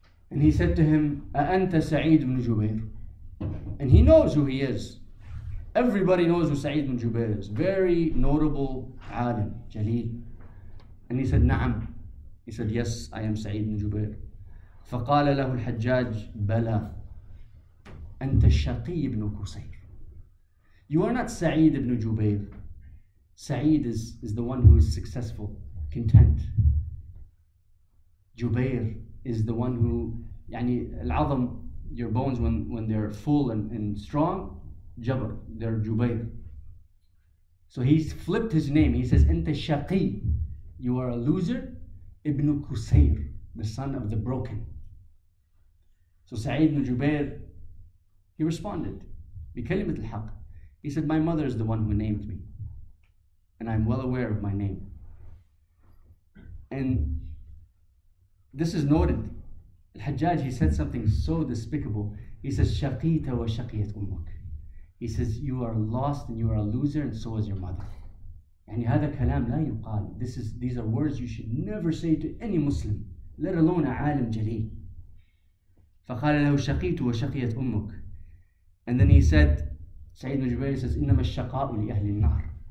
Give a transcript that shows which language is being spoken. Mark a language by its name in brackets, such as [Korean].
[English] And he said to him, [Arabic] أَأَنْتَ [English] Sa3eed ibn Jubayr? And he knows who he is. Everybody knows who Sa3eed ibn Jubayr is. Very notable alim, jaleel. And he said, [Arabic] نعم. [English] He said, yes, I am Sa3eed ibn Jubayr. [Arabic] فقال له الحجاج بلى أنت الشقي ibn Qusayr. [English] You are not Sa3eed ibn Jubayr. Sa3eed is the one who is successful, content. Jubayr is the one who, al-'azam, your bones when they're full and strong, Jabr, they're Jubayr. So he flipped his name. He says, [Arabic] Anta Shaqi, [English] you are a loser. Ibnu Qusayr, the son of the broken. So Sa3eed ibn Jubayr, he responded, [Arabic] بكلمة الحق. [English] He said, my mother is the one who named me, and I'm well aware of my name. And this is noted. Al-Hajjaj, he said something so despicable. He says, [Arabic] شَقِيتَ وَشَقِيَتْ أُمُّكَ. [English] He says, you are lost and you are a loser, and so is your mother. [Arabic] يعني هذا كلام لا يقال. [English] These are words you should never say to any Muslim, let alone a [Arabic] عالم جليل. فقال له شقيت وشقيت أمك. [English] And then he said, Sa3eed ibn Jubayr says, [Arabic] إنما الشقاء لأهل النار.